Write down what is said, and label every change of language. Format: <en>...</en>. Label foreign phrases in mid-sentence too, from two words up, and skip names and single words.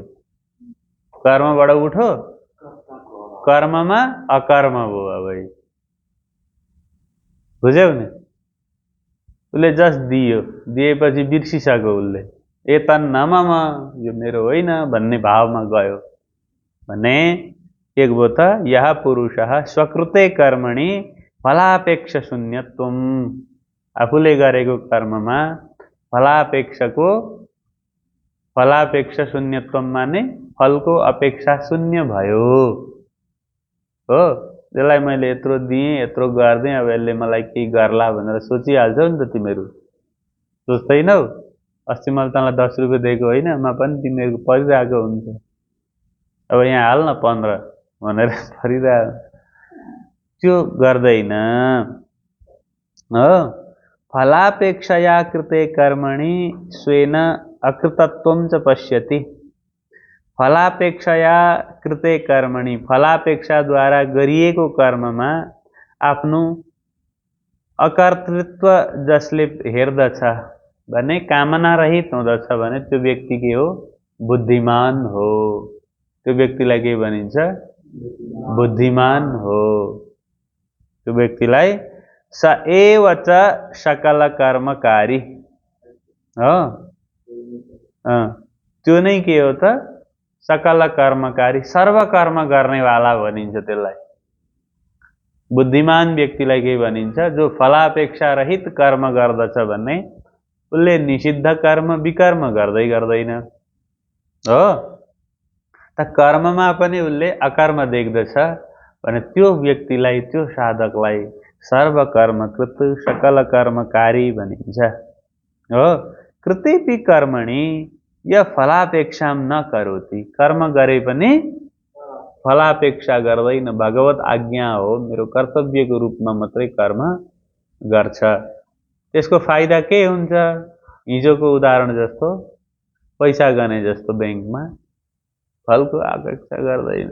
<ne>कर्मबाट उठो, कर्ममा अकर्म भयो। अब बुझ्यौ नि? उसले जस्ट दियो, दिएपछि बिर्सिसक्यो उसले। एतन्नम यो मेरो होइन भन्ने भावमा गयो भने एक भयो त</ne> <sa>यह पुरुषः स्वकृते कर्मणि फलापेक्ष शून्यत्वम।</sa> <ne>आफूले गरेको कर्ममा</ne> <sa>फलापेक्ष शून्यत्वम</sa> <ne>माने फलको अपेक्षा शून्य भयो हो। त्यसलाई मैले यत्रो दिएँ, यत्रो गर्देँ, अब यसले मलाई केही गर्ला भनेर सोचिहाल्छौ नि त तिमीहरू, सोच्दैनौ? अस्ति मैले तँलाई 10 रुपियाँ दिएको होइन, मा पनि तिमीहरूको परिरहेको हुन्छ। अब यहाँ हाल न 15 भनेर परिरहेको, त्यो गर्दैन हो।</ne> <sa>फलापेक्षया कृते कर्मणि स्वेन अकृतत्वं च पश्यति। फलापेक्षया कृते कर्मणि,</sa> <ne>फलापेक्षाद्वारा गरिएको कर्ममा आफ्नो अकर्तृत्व जसले हेर्दछ भने, कामना रहित हुँदछ भने त्यो व्यक्ति के हो? बुद्धिमान हो। त्यो व्यक्तिलाई के भनिन्छ? बुद्धिमान हो। त्यो व्यक्तिलाई</ne> <sa>स एव च</sa> <ne>सकल कर्मकारी हो। त्यो नै के हो त? सकल कर्मकारी, सर्व कर्म गर्नेवाला भनिन्छ त्यसलाई। बुद्धिमान व्यक्तिलाई के भनिन्छ? जो फलापेक्षा रहित कर्म गर्दछ भन्ने, उसले निषिद्ध कर्म विकर्म गर्दैन हो। त कर्ममा पनि उसले अकर्म देख्दछ भने त्यो व्यक्तिलाई, त्यो साधकलाई सर्वकर्मकृत सकल कर्मकारी भनिन्छ हो।</ne> <sa>कृतेपि कर्मणि य फलापेक्षा न करोति।</sa> <ne>कर्म गरे पनि फलापेक्षा गर्दैन, भगवत आज्ञा हो, मेरो कर्तव्यको रूपमा मात्रै कर्म गर्छ। त्यसको फाइदा के हुन्छ? हिजोको उदाहरण जस्तो पैसा गने जस्तो ब्याङ्कमा फलको अपेक्षा गर्दैन।</ne>